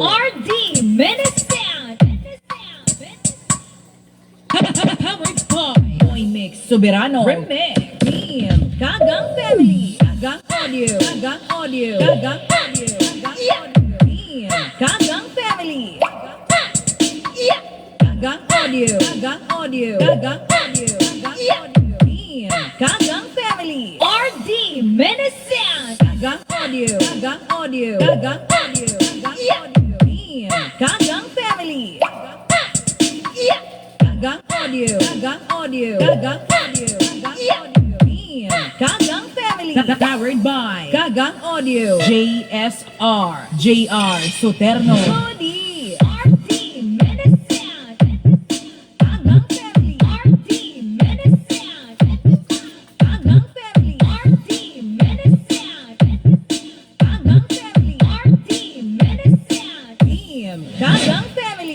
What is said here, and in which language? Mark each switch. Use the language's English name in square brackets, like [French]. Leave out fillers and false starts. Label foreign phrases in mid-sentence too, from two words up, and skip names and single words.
[English] RD Menesound. Powered by Boy Mix Soberano Remix. Team Gagang Family. Gagang Audio. Gagang Audio. Gagang Audio. Gagang Audio. Team Gagang Family. Gagang Audio. Gagang Audio. Gagang Audio. Gagang Audio. Team Gagang Family. RD Menesound. Gagang Audio. Gagang Audio. Gagang Audio. Gagang Audio. Team Gagang Family. Gagang Audio. Gagang Audio. Gagang Audio. Gagang Audio. Team Gagang Family. Powered by Gagang Audio. JSR. JR Soterno. Cody. RD Menesound. Gagang Family. RD Menesound. Gagang Family. RD Menesound. Gagang Family. RD Menesound. Team Gagang Family.